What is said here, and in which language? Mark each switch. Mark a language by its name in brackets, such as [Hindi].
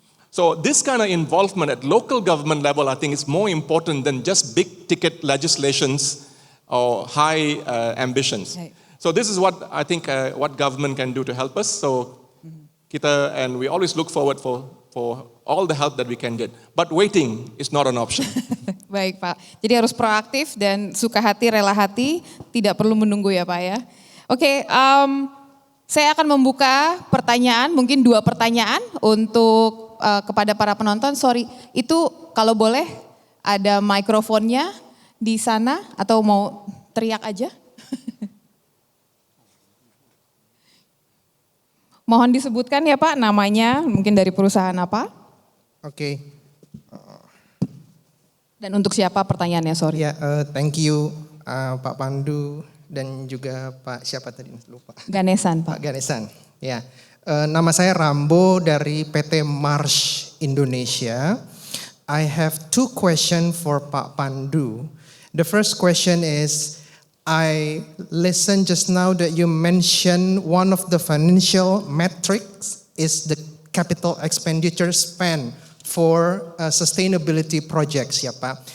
[English] So this kind of involvement at local government level, I think, is more important than just big ticket legislations or high ambitions. Right. So this is what I think what government can do to help us. So kita, and we always look forward for all the help that we can get. But waiting is not an option. [Indonesian] Baik Pak, jadi harus proaktif dan suka hati, rela hati, tidak perlu menunggu ya Pak ya. Oke, saya akan membuka pertanyaan, mungkin 2 pertanyaan untuk kepada para penonton. Sorry, itu kalau boleh ada mikrofonnya di sana atau mau teriak aja? Mohon disebutkan ya Pak namanya, mungkin dari perusahaan apa? Oke. Dan untuk siapa pertanyaannya, sorry. Ya, [English] thank you [Indonesian] Pak Pandu dan juga Pak siapa tadi lupa. Ganesan Pak. Pak Ganesan. Ya. Nama saya Rambo dari PT Marsh Indonesia. [English] I have 2 questions for Pak Pandu. The first question is, I listened just now that you mentioned one of the financial metrics is the capital expenditure spend for sustainability projects, [Indonesian] ya Pak.